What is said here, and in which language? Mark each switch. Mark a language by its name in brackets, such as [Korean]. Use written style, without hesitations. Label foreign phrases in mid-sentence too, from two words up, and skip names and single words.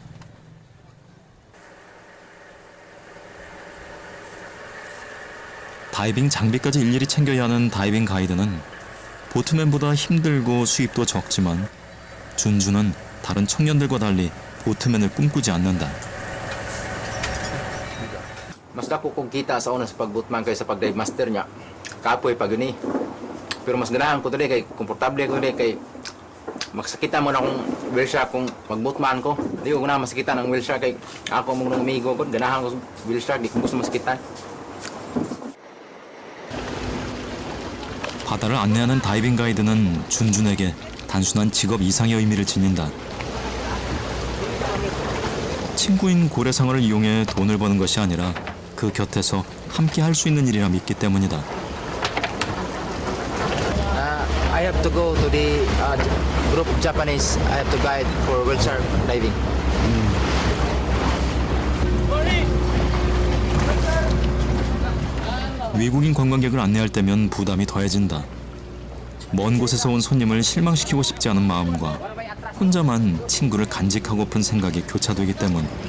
[Korean] 다이빙 장비까지 일일이 챙겨야 하는 다이빙 가이드는 보트맨보다 힘들고 수입도 적지만 준주는 다른 청년들과 달리 보트맨을 꿈꾸지 않는다. [Cebuano] Mas dako kong kita sa una sa pag-bootman kaysa pag- [English] dive master [Cebuano] niya. Kapoy pa gani. Pero mas ganahan ko dali kay komportable ko dali kay makasakita mo na akong [English] whale shark [Cebuano] kung mag-bootman ko. Di ko na masakitan ang [English] whale shark [Cebuano] kay ako mong amigo ko. Ganahan ko sa [English] whale shark, [Cebuano] di ko gusto masakitan. [Korean] 바다를 안내하는 다이빙 가이드는 준준에게 단순한 직업 이상의 의미를 지닌다. 친구인 고래상어를 이용해 돈을 버는 것이 아니라 그 곁에서 함께 할 수 있는 일이라 믿기 때문이다. [English] I have to go to the group of Japanese. I have to guide for whale shark diving. [Korean] 외국인 관광객을 안내할 때면 부담이 더해진다. 먼 곳에서 온 손님을 실망시키고 싶지 않은 마음과 혼자만 친구를 간직하고픈 생각이 교차되기 때문.